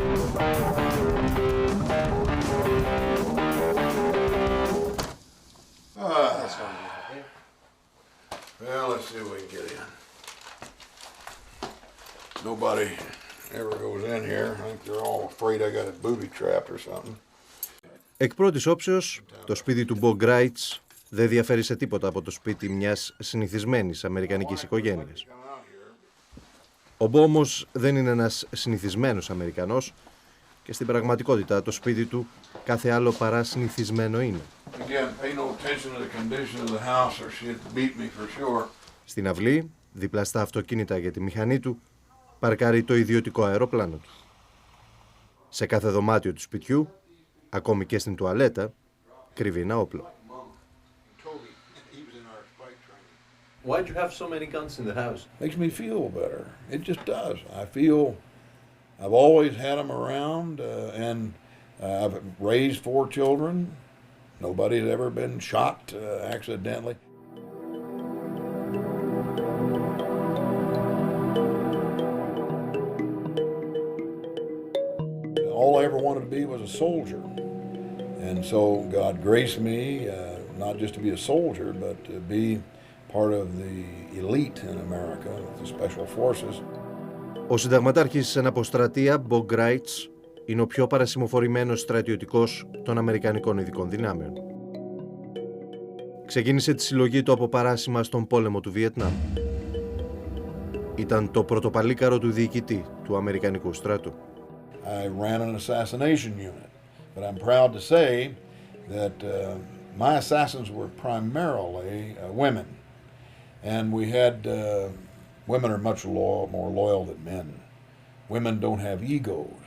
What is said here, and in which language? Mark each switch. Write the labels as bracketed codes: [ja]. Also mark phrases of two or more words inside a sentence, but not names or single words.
[en] Well, let's see if we can get in. Nobody ever goes in here. I think they're all afraid I got it booby-trapped or something. [el] Εκ πρώτης όψεως, το σπίτι του Μπο Γκράιτς δεν διαφέρει σε τίποτα από το σπίτι μιας συνηθισμένης αμερικανικής οικογένειας. Ο Μπο όμως δεν είναι ένας συνηθισμένος Αμερικανός και στην πραγματικότητα το σπίτι του κάθε άλλο παρά συνηθισμένο είναι. Στην αυλή, δίπλα στα αυτοκίνητα για τη μηχανή του, παρκάρει το ιδιωτικό αεροπλάνο του. Σε κάθε δωμάτιο του σπιτιού, ακόμη και στην τουαλέτα, κρύβει ένα όπλο. [en] Why do you have so many guns in the house? Makes me feel better. It just does. I feel I've always had them around, and I've raised 4 children. Nobody's ever been shot accidentally. All I ever wanted to be was a soldier. And so God graced me not just to be a soldier, but to be part of the elite in America, the special forces. [el] Ο συνταγματάρχης σε αποστρατεία, Μπο Γκράιτς, είναι ο πιο παρασημοφορημένος στρατιωτικός των Αμερικανικών ειδικών δυνάμεων. Ξεκίνησε τη συλλογή του από παράσημα στον πόλεμο του Βιετνάμ. Ήταν το πρωτοπαλίκαρο του διοικητή του Αμερικανικού στρατού. [en] I ran an assassination unit, but I'm proud to say that my assassins were primarily women, and we had women are much more loyal than men. Women don't have egos.